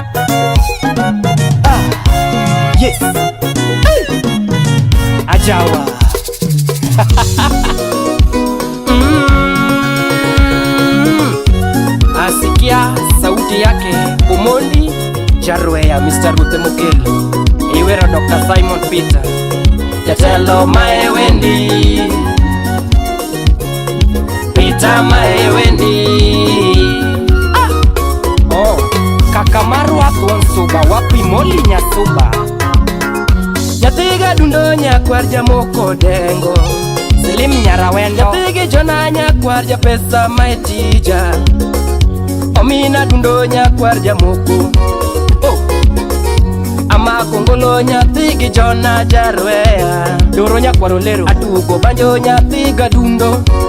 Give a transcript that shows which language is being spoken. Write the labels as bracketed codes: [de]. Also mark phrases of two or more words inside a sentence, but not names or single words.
[luo] Yes. Ajawa. Asikia sauti yake Omondi Jarweya, Mr. Rutemukelo, iwero Dr. Simon Peter, jatelo mae wendi, Peter mae wendi. Kaka marwa kon suba, wapi moli nya suba, nyathiga dundo nyakwar jamoko dengo, Slim Nyarawendo, nyathigi jona nyakwar japesa maetija, Omina dundo nyakwar jamoko, Ama kongolo nyathigi jona Jarweya, Doro nyakwar olero, atugo banjo nyathiga dundo,